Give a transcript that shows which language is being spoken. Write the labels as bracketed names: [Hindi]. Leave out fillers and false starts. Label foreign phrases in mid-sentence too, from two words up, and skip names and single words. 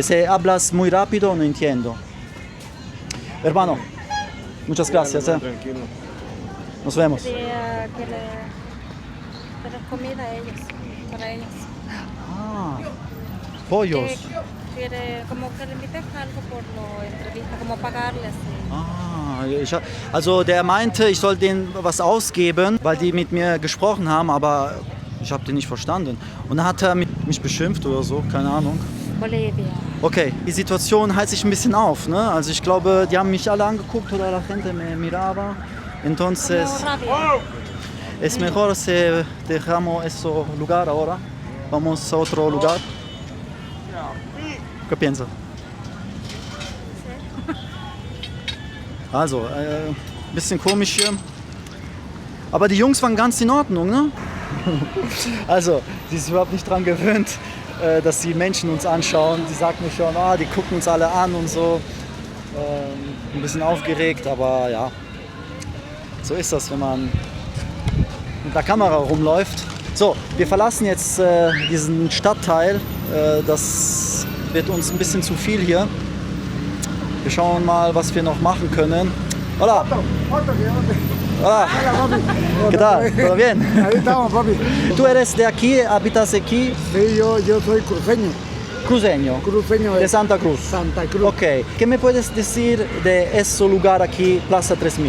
[Spanish] Si hablas muy rápido, no entiendo. Hermano, muchas gracias. Tranquilo. Nos vemos. Quería que les comida a ellos, para ellos. Ah, pollos. Como que le invites algo por la entrevista, como pagarles. [German] Also der meinte, ich soll denen was ausgeben, weil die mit mir gesprochen haben, aber ich habe den nicht verstanden. Und dann hat er mich beschimpft oder so, keine Ahnung. Bolivia. Okay, die Situation heizt sich ein bisschen auf, ne? Also ich glaube, die haben mich alle angeguckt oder [Spanish] la gente me miraba. Entonces, es mejor si dejamos ese lugar ahora. Vamos a otro lugar. ¿Qué piensa? [German] Also, bisschen komisch hier. Aber die Jungs waren ganz in Ordnung, ne? Also, sie ist überhaupt nicht dran gewöhnt, dass die Menschen uns anschauen. Die sagt mir schon, die gucken uns alle an und so. Ein bisschen aufgeregt, aber ja. So ist das, wenn man mit der Kamera rumläuft. So, wir verlassen jetzt diesen Stadtteil. Das wird uns ein bisschen zu viel hier. Wir schauen mal, was wir noch machen können. [Spanish] Hola. Hola. ¿Qué tal? ¿Todo bien? Ahí estamos, papi. ¿Tú eres de aquí? ¿Habitas aquí? Sí, yo soy cruceño. Cruceño de Santa Cruz. Santa Cruz. Ok. ¿Qué me puedes decir de ese lugar aquí, Plaza 3000?